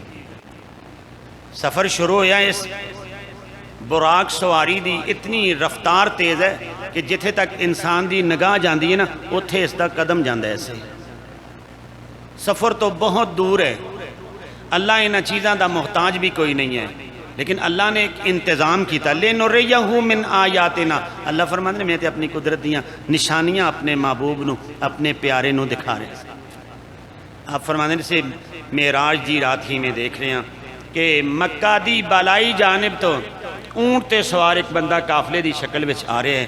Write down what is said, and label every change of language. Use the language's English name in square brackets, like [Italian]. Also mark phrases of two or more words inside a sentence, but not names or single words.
[Punjabi] سفر شروع ہویا, اس براق سواری دی اتنی رفتار تیز ہے کہ جتھے تک انسان دی نگاہ جاندی ہے نا اتھے اس دا قدم جاندہ ہے. ایسے سفر تو بہت دور ہے. اللہ انہاں چیزاں دا محتاج بھی کوئی نہیں ہے, لیکن اللہ نے ایک انتظام کیتا. [Arabic] لِنُرِيَّهُ مِنْ آیاتنا, [Punjabi] اللہ فرماتے ہیں میں تے اپنی قدرت دیاں نشانیاں اپنے محبوب نو اپنے پیارے نو دکھا رہے ہیں. آپ فرماتے ہیں سے معراج دی رات ہی میں دیکھ رہے ہیں کہ مکہ دی بالائی جانب تو اونٹ تے سوار ایک بندہ قافلے دی شکل وچ آ رہے ہیں.